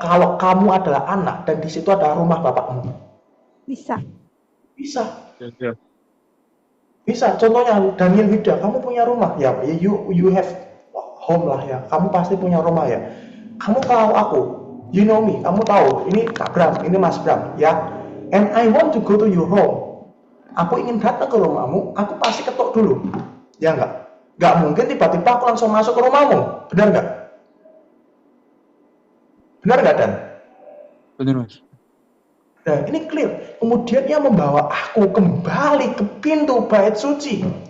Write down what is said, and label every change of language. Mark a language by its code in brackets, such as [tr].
[id] Kalau kamu adalah anak dan di situ ada rumah bapakmu. Bisa. Bisa. Ya. Bisa. Contohnya Daniel Wida, kamu punya rumah, ya, [en] you have home [id] lah, ya. Kamu pasti punya rumah, ya. Kamu tahu aku, [en] you know me, [id] kamu tahu ini Kak Bram, ini Mas Bram, ya. [en] And I want to go to your home. [id] Aku ingin datang ke rumahmu, aku pasti ketuk dulu, ya enggak? Enggak mungkin tiba-tiba aku langsung masuk ke rumahmu, benar enggak? Benar enggak, Dan? Benar, Mas. Nah, ini clear. Kemudian ia membawa aku kembali ke pintu bait suci.